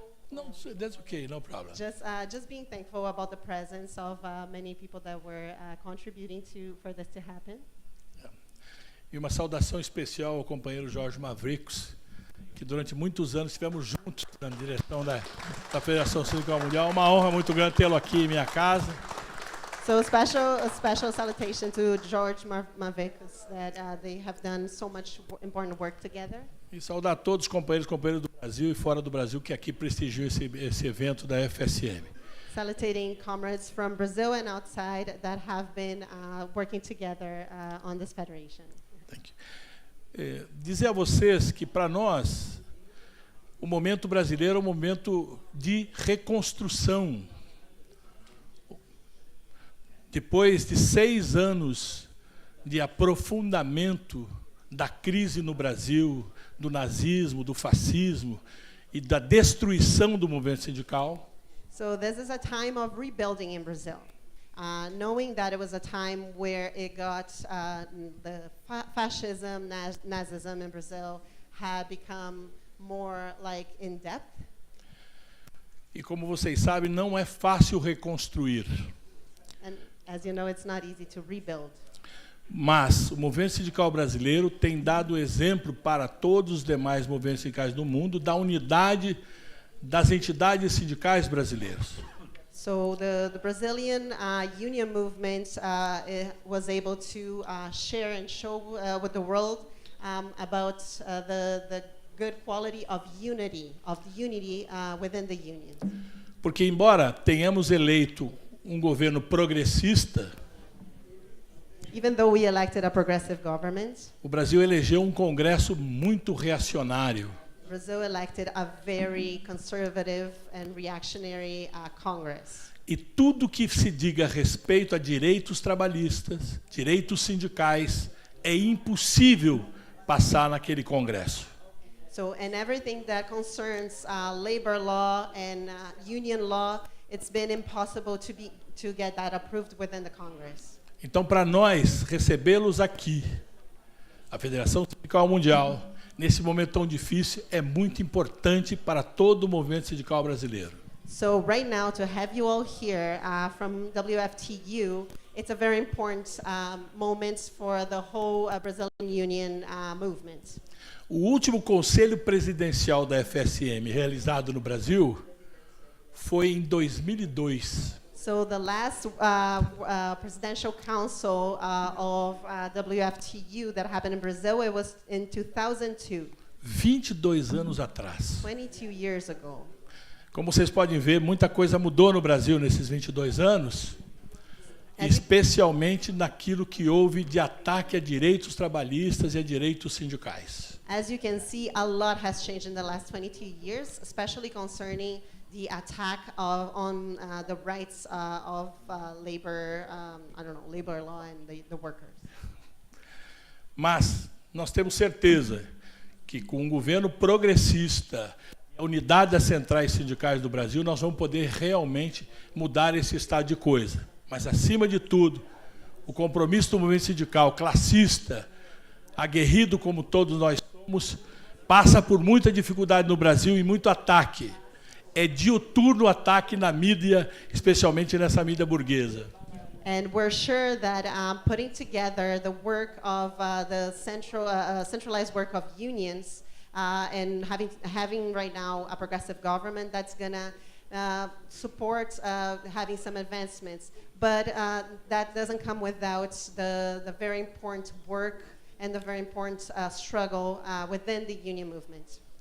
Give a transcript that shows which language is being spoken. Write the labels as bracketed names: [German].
[English] No, that's okay, no problem. just being thankful about the presence of many people that were contributing for this to happen. [Portuguese] E uma saudação especial ao companheiro George Perros, que durante muitos anos estivemos juntos na direção da Federação Sindical Mundial. Uma honra muito grande tê-lo aqui em minha casa. [English] So a special salutation to George Perros, that they have done so much important work together. [Portuguese] E saudar a todos os companheiros do Brasil e fora do Brasil que aqui prestigiam esse evento da FSM. [English] facilitating comrades from Brazil and outside that have been working together on this federation. Thank you. [Portuguese] Dizer a vocês que, para nós, o momento brasileiro é um momento de reconstrução. Depois de 6 anos de aprofundamento da crise no Brasil, do nazismo, do fascismo e da destruição do movimento sindical. [English] So this is a time of rebuilding in Brazil. Knowing that it was a time where it got the fascism, Nazism in Brazil had become more like in depth. [Portuguese] E como vocês sabem, não é fácil reconstruir. [English] And as you know, it's not easy to rebuild. [Portuguese] Mas o movimento sindical brasileiro tem dado exemplo para todos os demais movimentos sindicais do mundo da unidade das entidades sindicais brasileiras. [English] So the Brazilian union movement was able to share and show with the world about the good quality of unity within the union. [Portuguese] Porque embora tenhamos eleito um governo progressista, [English] even though we elected a progressive government, [Portuguese] o Brasil elegeu um Congresso muito reacionário. [English] Brazil elected a very conservative and reactionary Congress. [Portuguese] E tudo que se diga a respeito a direitos trabalhistas, direitos sindicais, é impossível passar naquele Congresso. [English] So, and everything that concerns labor law and union law, it's been impossible to get that approved within the Congress. [Portuguese] Então, para nós recebê-los aqui, a Federação Sindical Mundial, nesse momento tão difícil, é muito importante para todo o movimento sindical brasileiro. [English] So right now, to have you all here from WFTU, it's a very important moment for the whole Brazilian union movement. [Portuguese] O último conselho presidencial da FSM realizado no Brasil foi em 2002. [English] So the last presidential council of WFTU that happened in Brazil, it was in 2002. [Portuguese] 22 anos atrás. [English] 22 years ago. [Portuguese] Como vocês podem ver, muita coisa mudou no Brasil nesses 22 anos, especialmente naquilo que houve de ataque a direitos trabalhistas e a direitos sindicais. [English] As you can see, a lot has changed in the last 22 years, especially concerning the attack on the rights of labor, labor law and the workers. [Portuguese] Mas nós temos certeza que com um governo progressista, a unidade das centrais sindicais do Brasil, nós vamos poder realmente mudar esse estado de coisa. Mas, acima de tudo, o compromisso do movimento sindical classista, aguerrido como todos nós somos, passa por muita dificuldade no Brasil e muito ataque. É diuturno o ataque na mídia, especialmente nessa mídia burguesa. [English] And we're sure that putting together the work of the centralized work of unions and having right now a progressive government that's going to support having some advancements. But that doesn't come without the very important work and the very important struggle within the union movement.